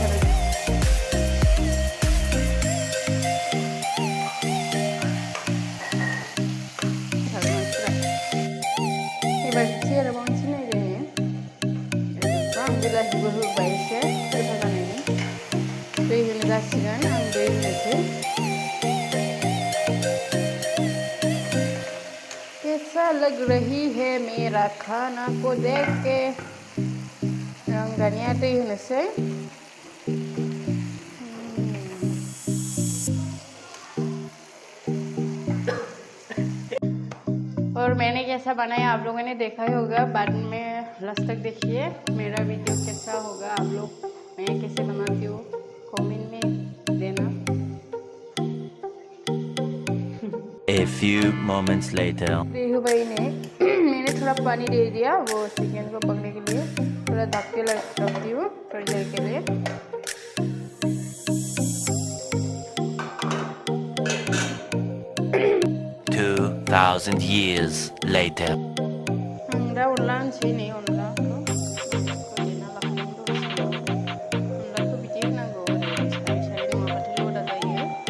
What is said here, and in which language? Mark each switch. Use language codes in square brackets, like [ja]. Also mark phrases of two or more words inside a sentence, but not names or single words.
[brx] मोनबाय एबार एसे एरबावनोसै नायदो आं बिलाहिबो होबाय एसे गोथाव जानायनि दै होनो जासिगोन आं दै होनोसै [hi] कैसा लग रही है मेरा खाना को देख के [brx] आं दानिया दै होनोसै [hi] और मैंने कैसा बनाया आप लोगों ने देखा ही होगा बाद में लास्ट तक देखिए मेरा वीडियो कैसा होगा आप लोग मैं कैसे बनाती हूँ कमेंट में देना [en] A few moments later [hi] भाई ने मैंने थोड़ा पानी दे दिया वो चिकन को पकने के लिए थोड़ा ढक के रखती हूँ थोड़ी देर के लिए [en] 2,000 years later [brx] दा अनला होनसै नै अनलाखौ देना लाखांनायनि अनलाखौ बिदि होनांगौ सारै सारै नङाबाथाय लदा जायो